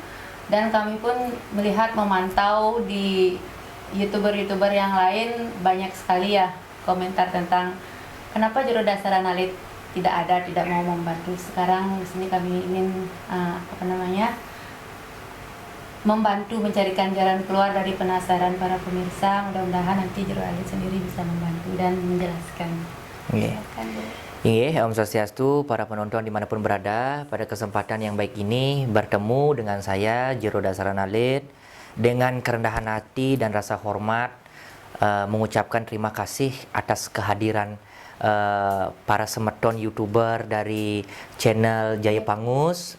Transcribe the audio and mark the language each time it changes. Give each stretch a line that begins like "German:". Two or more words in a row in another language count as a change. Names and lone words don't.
Indonesian: Dan kami pun melihat, memantau di youtuber-youtuber yang lain, banyak sekali ya komentar tentang kenapa Juru Dasaran Alit tidak mau membantu. Sekarang di sini kami ingin membantu mencarikan jalan keluar dari penasaran para pemirsa. Mudah-mudahan nanti Juru Alit sendiri bisa membantu dan menjelaskan.
Sanskrit: Om Swastiastu,
Indonesian: para penonton dimanapun berada. Pada kesempatan yang baik ini bertemu dengan saya Juru Dasaran Alit dengan kerendahan hati dan rasa hormat, mengucapkan terima kasih atas kehadiran para semeton YouTuber dari channel Jaya Pangus.